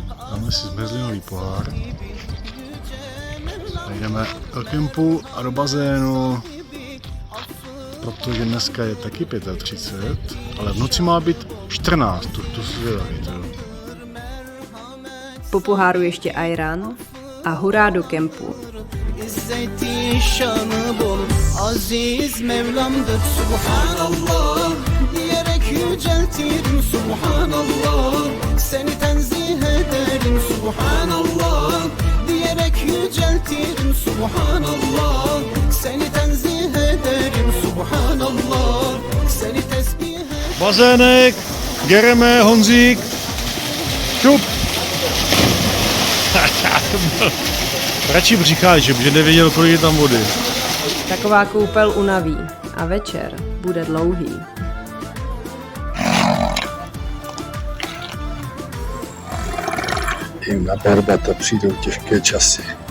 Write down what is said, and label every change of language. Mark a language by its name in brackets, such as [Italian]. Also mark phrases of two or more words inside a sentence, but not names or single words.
[Czech] Dáme si zmrzlinový pohár. A jdeme do kempu a do bazénu, protože dneska je taky 35, ale v noci má být 14, to si zvědavý. Po poháru ještě ajran a hurá do kempu. [Turkish] İzzeti şanı bol aziz Mevlam'dır Subhanallah diyerek yüceltirim Subhanallah seni tenzih ederim Subhanallah diyerek yüceltirim Subhanallah seni tenzih ederim Subhanallah seni tesbih ederim. [Czech] Bazének, Gereme, Honzík, šup! Radši břicháč, že nevěděl, kolik je tam vody. Taková koupel unaví a večer bude dlouhý. Jim na Barbata přijdou těžké časy.